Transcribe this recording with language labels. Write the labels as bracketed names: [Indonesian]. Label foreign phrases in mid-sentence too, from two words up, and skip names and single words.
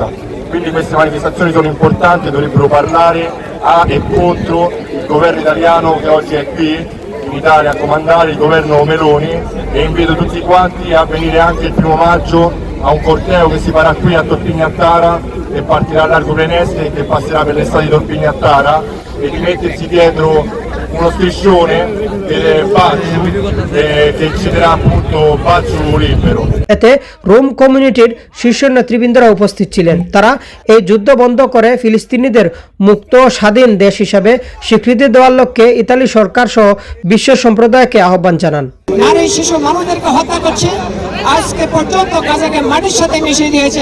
[Italian] Quindi queste manifestazioni sono importanti, dovrebbero parlare a e contro il governo italiano che oggi è qui in Italia a comandare, il governo Meloni, e invito tutti quanti a venire anche il 1° maggio a un corteo che si farà qui a Torpigni a Tara e partirà a Largo Preneste che passerà per le strade di Torpigni a Tara e di mettersi dietro uno striscione delle Bazzu che citerà appunto Bazzu libero. [Bangla] এতে রোম কমিউনিটির শীর্ষ নেতৃবৃন্দরা উপস্থিত ছিলেন। তারা এই যুদ্ধ বন্ধ করে ফিলিস্তিনিদের মুক্ত ও স্বাধীন দেশ হিসাবে স্বীকৃতি দেওয়ার লক্ষ্যে ইতালি সরকার সহ বিশ্ব সম্প্রদায়কে আহ্বান জানান। নারী শিশু মানুষদেরকে হত্যা করছে, আজকে পর্যন্ত গাজাকে মাটির সাথে মিশিয়ে দিয়েছে।